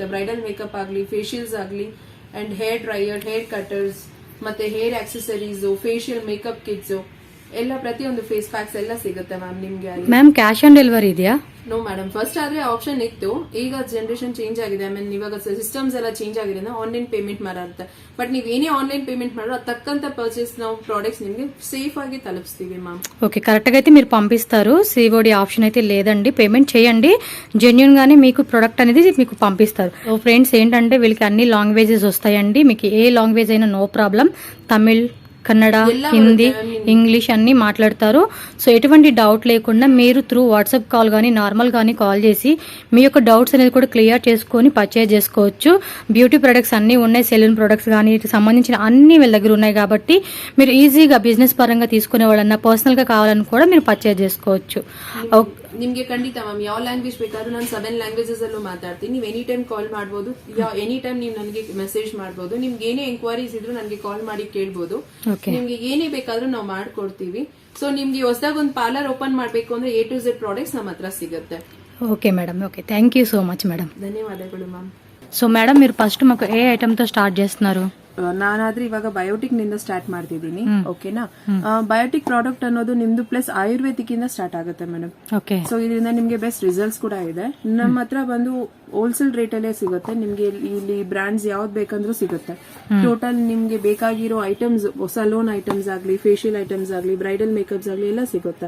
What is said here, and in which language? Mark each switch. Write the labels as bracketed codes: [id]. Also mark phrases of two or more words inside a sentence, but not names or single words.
[en] bridal makeup [kn] ಆಗಲಿ, ಫೇಶಿಯಲ್ಸ್ ಆಗಲಿ, [en] and hair dryer, hair cutters, [kn] ಮತ್ತೆ [en] hair accessories, facial makeup kits [kn] ಎಲ್ಲ ಪ್ರತಿಯೊಂದು [en] face packs [kn] ಎಲ್ಲ ಸಿಗುತ್ತೆ ಮ್ಯಾಮ್ ನಿಮ್ಗೆ. [en] ma'am cash on delivery [kn] ಇದೆಯಾ? [en] no madam, first [kn] ಆದ್ರೆ ಆಪ್ಷನ್ ಇತ್ತು. ಈಗ [en] generation change [kn] ಆಗಿದೆ. ಇವಾಗ ಸಿಸ್ಟಮ್ಸ್ ಎಲ್ಲ ಚೇಂಜ್ ಆಗಿದೆ, [en] online payment [kn] ಮಾಡಾರುತ್ತೆ. ಬಟ್ ನೀವು ಏನೇ [en] online payment [kn] ಮಾಡೋ ತಕ್ಕಂತ పర్చేస్ ನಾವು ప్రాడక్ట్స్ నిಮಗೆ సేఫ్ ಆಗಿ ತಲುಪಿಸ್ತೀವಿ మ్యామ్. [te] ఓకే, కరెక్ట్ గా అయితే మీరు పంపిస్తారు. [en] COD option [te] అయితే లేదండి. పేమెంట్ చేయండి, జెన్యూన్ గానే మీకు ప్రొడక్ట్ అనేది మీకు పంపిస్తారు. [en] so friends [te] ఏంటంటే వీళ్ళకి అన్ని లాంగ్వేజెస్ వస్తాయండి. మీకు ఏ లాంగ్వేజ్ అయినా [en] no problem. [te] తమిళ్, కన్నడ, హిందీ, ఇంగ్లీష్ అన్ని మాట్లాడతారు. సో ఎటువంటి డౌట్ లేకుండా మీరు [en] through WhatsApp call [te] కానీ నార్మల్ కానీ కాల్ చేసి మీ యొక్క డౌట్స్ అనేది కూడా క్లియర్ చేసుకొని పర్చేజ్ చేసుకోవచ్చు. [en] beauty products [te] అన్ని ఉన్నాయి, [en] salon products [te] కానీ సంబంధించిన అన్ని వీళ్ళ దగ్గర ఉన్నాయి కాబట్టి మీరు ఈజీగా బిజినెస్ పరంగా తీసుకునే వాళ్ళన్నా పర్సనల్ గా కావాలని కూడా మీరు పర్చేజ్ చేసుకోవచ్చు. [kn] ನಿಮ್ಗೆ ಖಂಡಿತ ಮ್ಯಾಮ್ ಯಾವ ಲ್ಯಾಂಗ್ವೇಜ್ ಬೇಕಾದ್ರೂ ನಾನು 7 ಲ್ಯಾಂಗ್ವೇಜಸ್ ಅಲ್ಲೂ ಮಾತಾಡ್ತೀನಿ. ನೀವು [en] any time [kn] ಕಾಲ್ ಮಾಡಬಹುದು, [en] any time [kn] ನೀವು ನನಗೆ ಮೆಸೇಜ್ ಮಾಡಬಹುದು. ನಿಮ್ಗೆ ಏನೇ ಎಂಕ್ವೈರೀಸ್ ಇದ್ರು ನನಗೆ ಕಾಲ್ ಮಾಡಿ ಕೇಳಬಹುದು. ನಿಮ್ಗೆ ಏನೇ ಬೇಕಾದ್ರೂ ನಾವು ಮಾಡ್ಕೊಡ್ತೀವಿ. ಸೊ ನಿಮ್ಗೆ ಹೊಸದಾಗಿ ಒಂದು [en] parlour open [kn] ಮಾಡಬೇಕು ಅಂದ್ರೆ [en] A to Z products [kn] ನಮ್ಮ ಹತ್ರ ಸಿಗುತ್ತೆ. [en] Okay madam, okay, thank you so much madam. [kn] ಧನ್ಯವಾದಗಳು ಮ್ಯಾಮ್. [te] సో మేడం మీరు ఫస్ట్ మాకు ఏ ఐటమ్ తో స్టార్ట్ చేస్తున్నారు? [kn] ನಾನಾದ್ರೆ ಇವಾಗ ಬಯೋಟಿಕ್ ನಿಂದ ಸ್ಟಾರ್ಟ್ ಮಾಡ್ತಿದ್ದೀನಿ. ಓಕೆನಾ? ಬಯೋಟಿಕ್ ಪ್ರಾಡಕ್ಟ್ ಅನ್ನೋದು ನಿಮ್ದು ಪ್ಲಸ್ ಆಯುರ್ವೇದಿಕ್ ಇಂದ ಸ್ಟಾರ್ಟ್ ಆಗುತ್ತೆ ಮೇಡಮ್. ಓಕೆ. ಸೊ ಇದರಿಂದ ನಿಮ್ಗೆ [en] best results [kn] ಕೂಡ ಇದೆ. ನಮ್ಮ ಹತ್ರ ಬಂದು [en] wholesale rate [kn] ಅಲ್ಲೇ ಸಿಗುತ್ತೆ. ನಿಮ್ಗೆ ಇಲ್ಲಿ ಬ್ರಾಂಡ್ಸ್ ಯಾವ್ದು ಬೇಕಂದ್ರೂ ಸಿಗುತ್ತೆ. ಟೋಟಲ್ ನಿಮ್ಗೆ ಬೇಕಾಗಿರೋ ಐಟಮ್ಸ್, [en] salon items [kn] ಆಗ್ಲಿ, [en] facial items [kn] ಆಗ್ಲಿ, [en] bridal makeups [kn] ಆಗ್ಲಿ ಎಲ್ಲ ಸಿಗುತ್ತೆ.